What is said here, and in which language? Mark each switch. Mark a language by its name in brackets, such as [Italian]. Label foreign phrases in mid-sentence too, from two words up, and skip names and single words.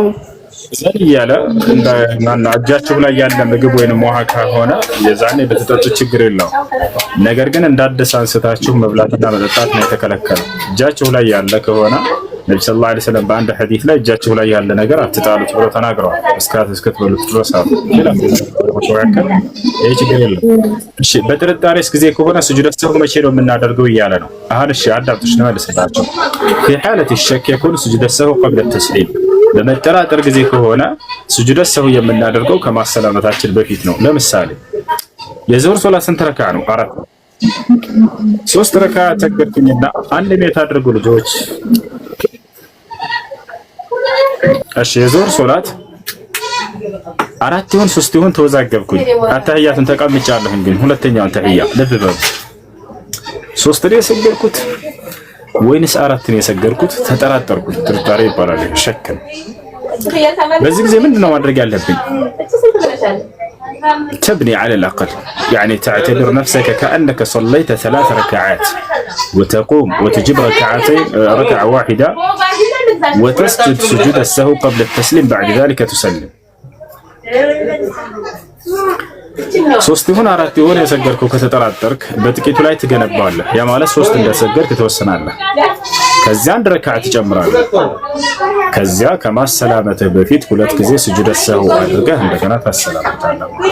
[Amharic] እያለ እና እጃችሁ ላይ ያለ ምግብ ወይንም ውሃ ከሆነ የዛኔ በተጠጡ ችግር የለውም። ነገር ግን እንዳደስ አንስታችሁ መብላትና መጠጣት ነው የተከለከለው። እጃችሁ ላይ ያለ ከሆነ ነብዩ [Arabic] صلى الله عليه وسلم [Amharic] በአንድ ሐዲስ ላይ እጃችሁ ላይ ያለ ነገር አትጣሉት ብለው ተናግረዋል። እስክትበሉት ድረስ አሉ። ይሄ ችግር የለም። እሺ፣ በጥርጣሬስ ጊዜ ከሆነ [Arabic] سجود السهو [Amharic] መቼ ነው የምናደርገው እያለ ነው። አሁን እሺ፣ አዳምጡሽ ነው መልስላችሁ። [Arabic] في حالة الشك يكون سجود السهو قبل التسليم [Amharic] በመጠራጠር ጊዜ ከሆነ [Arabic] سجود السهو [Amharic] የምናደርገው ከማሰላመታችን በፊት ነው። ለምሳሌ የዙህር ሶላት ስንት ረካ ነው? 4 3 ረካ ተገርኩኝና አንድ ሜት አድርጉ ልጆች። እሺ የዙህር ሶላት 4 ይሁን 3 ይሁን ተወዛገብኩኝ። አተህያቱን ተቀምጫለሁኝ፣ ግን ሁለተኛውን ተህያ ልብ በሉ 3 ላይ የሰገድኩት ወይንስ 4 ነው የሰገድኩት? ተጠራጠርኩት። ጥርጣሬ ይባላል፣ ሸክ ነው። በዚህ ጊዜ ምንድነው ማድረግ ያለብኝ? [Arabic] تبني على الأقل يعني تعتبر نفسك كأنك صليت 3 ركعات وتقوم وتجيب ركعة واحدة وتسجد سجود السهو قبل التسليم بعد ذلك تسلم [Amharic] 3 ይሁን 4 ይሁን የሰገድከው ከተጠራጠርክ በጥቂቱ ላይ ትገነባለህ። ያ ማለት 3 እንደሰገድክ ትወስናለህ። ከዚያ አንድ ረካዓ ትጨምራለህ። ከዚያ ከማሰላመትህ በፊት 2 ጊዜ [Arabic] سجود السهو [Amharic] አድርገህ እንደገና ታሰላምታለህ።